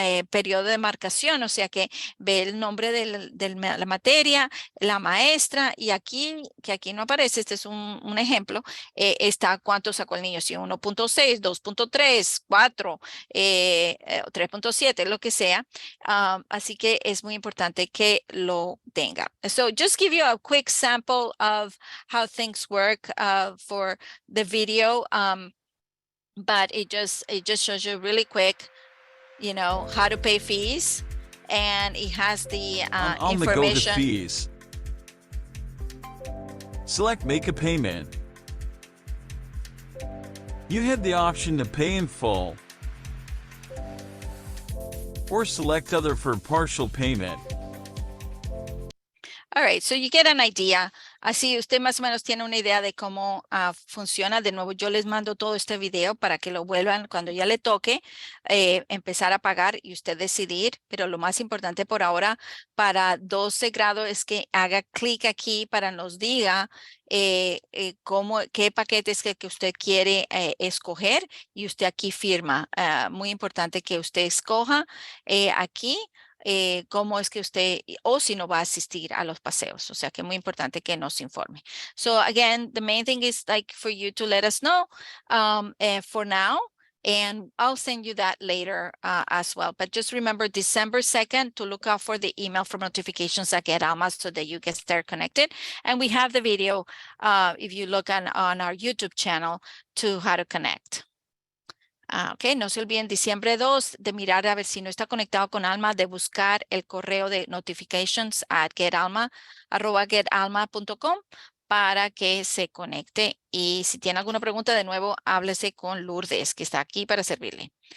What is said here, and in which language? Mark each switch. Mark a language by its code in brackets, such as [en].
[es] periodo de marcación, o sea que ve el nombre de la materia, la maestra, y aquí, que aquí no aparece, este es un ejemplo, está cuánto sacó el niño, si 1.6, 2.3, 4, 3.7, lo que sea. Así que es muy importante que lo tenga. [en] So just give you a quick sample of how things work for the video. But it just shows you really quick, you know, how to pay fees, and it has the on the go to information. fees, select make a payment. You have the option to pay in full or select other for partial payment. All right, so you get an idea. [es] Así usted más o menos tiene una idea de cómo funciona. De nuevo, yo les mando todo este video para que lo vuelvan cuando ya le toque empezar a pagar y usted decidir. Pero lo más importante por ahora para 12 grados es que haga clic aquí para nos diga qué paquetes que usted quiere escoger, y usted aquí firma. Muy importante que usted escoja aquí cómo es que usted, o si no va a asistir a los paseos. O sea que es muy importante que nos informe. [en] So again, the main thing is like for you to let us know for now, and I'll send you that later as well. But just remember December 2nd to look out for the email for notifications at Get Alma so that you get stay connected. And we have the video if you look on our YouTube channel to how to connect. [es] Ok, no se olviden diciembre 2 de mirar a ver si no está conectado con Alma, de buscar el correo de notifications at getalma@getalma.com para que se conecte. Y si tiene alguna pregunta, de nuevo, háblese con Lourdes, que está aquí para servirle.